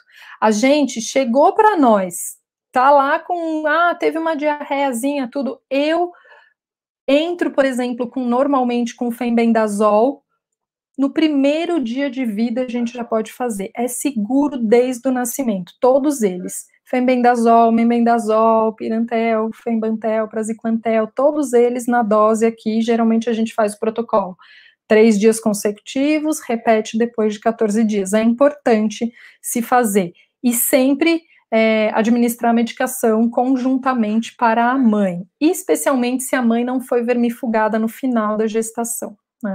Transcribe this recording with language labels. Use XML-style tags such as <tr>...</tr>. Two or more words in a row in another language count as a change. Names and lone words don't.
<pt>A gente chegou para nós, tá lá com, teve uma diarreiazinha, tudo. Eu entro, por exemplo, normalmente com fenbendazol. No primeiro dia de vida a gente já pode fazer. É seguro desde o nascimento, todos eles. Fenbendazol, mebendazol, pirantel, fembantel, praziquantel, todos eles na dose aqui. Geralmente a gente faz o protocolo 3 dias consecutivos, repete depois de 14 dias. É importante se fazer. E sempre administrar a medicação conjuntamente para a mãe, especialmente se a mãe não foi vermifugada no final da gestação, né?</pt>